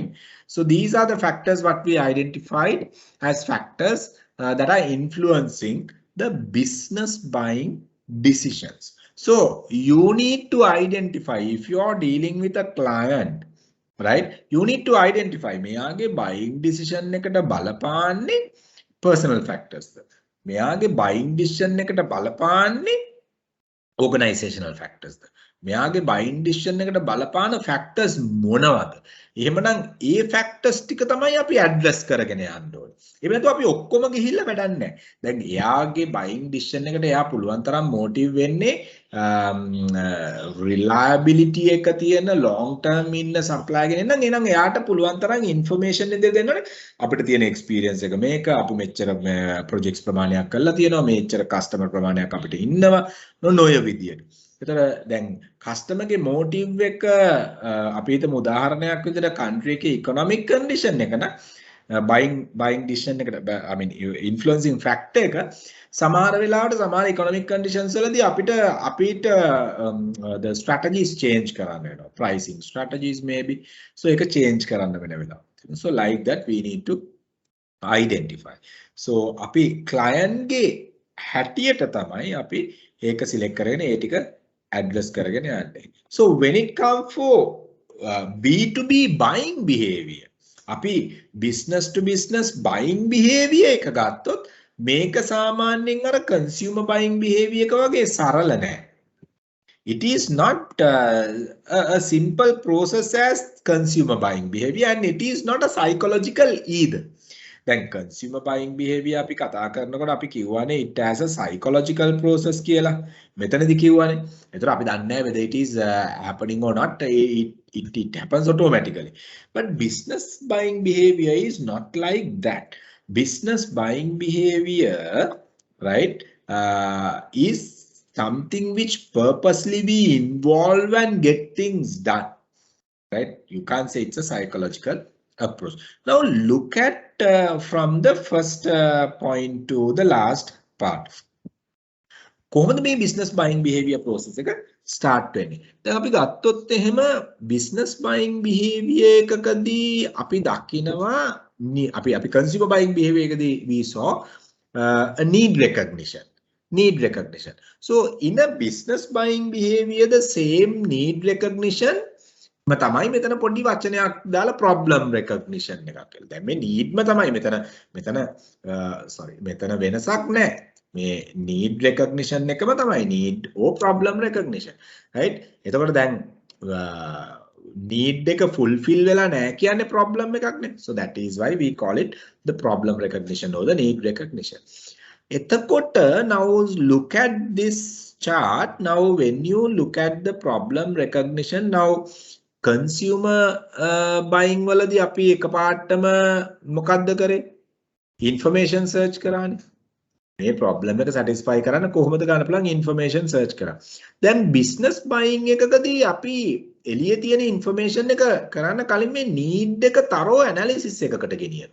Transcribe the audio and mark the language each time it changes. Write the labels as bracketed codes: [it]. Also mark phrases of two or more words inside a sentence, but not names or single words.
[en] So these are the factors what we identified as factors that are influencing the business buying decisions. So you need to identify, if you are dealing with a client, right, you need to identify මෙයාගේ buying decision [si] එකට බලපාන්නේ [en] personal factors. [si] මෙයාගේ [en] buying decision [si] එකට බලපාන්නේ [en] organizational factors. [si] මෙයාගේ [en] buying decision [si] එකට බලපාන factors මොනවද? එහෙමනම් ඒ factors ටික තමයි අපි address කරගෙන යන්න ඕනේ. එහෙම නැත්නම් අපි ඔක්කොම ගිහිල්ලා වැඩක් නැහැ. දැන් එයාගේ [en] buying decision [si] එකට එයා පුළුවන් තරම් motive වෙන්නේ reliability එක තියෙන [en] long term [si] ඉන්න supply කෙනෙක් නම් එහෙනම් එයාට පුළුවන් තරම් information දෙන්න දෙන්නනේ. අපිට තියෙන experience එක මේක, අපි මෙච්චර projects ප්‍රමාණයක් කරලා තියෙනවා, මෙච්චර customer ප්‍රමාණයක් අපිට ඉන්නවා නොය විදියට. එතකොට දැන් [en] customer's motive [si] එක අපි හිතමු උදාහරණයක් විදිහට country එකේ [en] economic condition [si] එක න [en] buying decision [si] එකට [en] I mean influencing factor [si] එක සමහර වෙලාවට සමහර [en] economic conditions [si] වලදී අපිට [en] the strategies change [si] කරන්න වෙනවා, [en] pricing strategies maybe, so ඒක change [si] කරන්න වෙන වෙලාව. [en] So like that we need to identify. [si] So අපි client ගේ හැටියට තමයි අපි ඒක select කරගෙන ඒ ටික address කරගෙන යන්නේ. [en] So when it comes for B2B buying behavior, අපි business to business buying behavior [si] එක ගත්තොත් මේක සාමාන්‍යයෙන් අර [en] consumer buying behavior [si] එක වගේ සරල නෑ. [en] It is not a simple process as consumer buying behavior, and it is not a psychological either. Then consumer buying behavior [si] අපි කතා කරනකොට අපි කියවනේ [en] it has a psychological process කියලා. [si] මෙතනදී කියවනේ. ඒතර අපි දන්නේ නැහැ [en] whether it is happening or not. It happens automatically. But business buying behavior is not like that. Business buying behavior, right, is something which purposely we involve and get things done. Right? You can't say it's a psychological approach. Now look at from the first point to the last part. [si] කොහොමද මේ [en] business buying behavior process [si] එක start වෙන්නේ? දැන් අපි ගත්තොත් එහෙම [en] business buying behavior [si] එකකදී අපි දකිනවා අපි [en] consumer buying behavior [si] එකදී [en] we saw a need recognition. So in a business buying behavior, the same need recognition [si] තමයි මෙතන පොඩි වචනයක් දාලා [en] problem recognition [si] එකක් කියලා. දැන් මේ need ම තමයි මෙතන වෙනසක් නැහැ. මේ [en] need recognition [si] එකම තමයි [en] need or problem recognition, [si] right? එතකොට දැන් need එක fulfill වෙලා නැහැ කියන්නේ problem එකක් නේ. [en] So that is why we call it the problem recognition or the need recognition. එතකොට now look at this chart. Now when you look at the problem recognition, now consumer buying [si] වලදී අපි එකපාරටම මොකක්ද කරේ? [en] Information search [si] කරානේ. මේ problem එක satisfy කරන්න කොහොමද ගන්න පුළුවන් [en] information search [si] කරා. දැන් [en] business buying [si] එකකදී අපි එළියේ තියෙන information එක කරන්න කලින් මේ need එක [en] thorough analysis [si] එකකට ගෙනියනවා.